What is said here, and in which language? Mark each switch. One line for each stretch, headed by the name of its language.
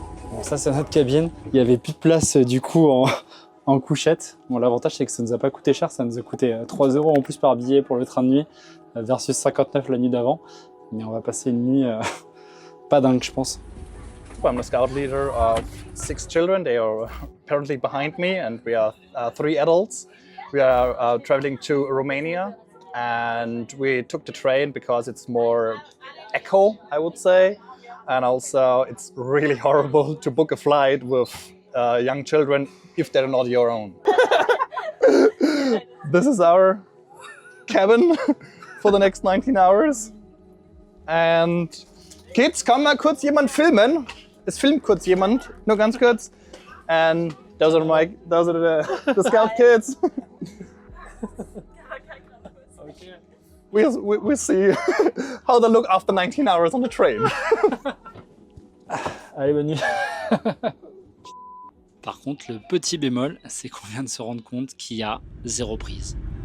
French: Bon, ça c'est notre cabine. Il n'y avait plus de place du coup en couchette. Bon, l'avantage c'est que ça nous a pas coûté cher, ça nous a coûté 3 € en plus par billet pour le train de nuit, versus 59 la nuit d'avant. Mais on va passer une nuit pas dingue, je pense.
English: I'm the scout leader of 6 children. They are apparently behind me, and we are 3 adults. We are traveling to Romania, and we took the train because it's more eco, I would say. And also, it's really horrible to book a flight with young children if they're not your own. This is our cabin for the next 19 hours. And Kids,
German: kann mal kurz jemand filmen? Es filmt kurz jemand, nur ganz kurz.
English: And those are the scout kids. We'll see how they look after 19 hours on the train.
French: Allez, bonne nuit. Par contre, le petit bémol, c'est qu'on vient de se rendre compte qu'il y a 0 prise.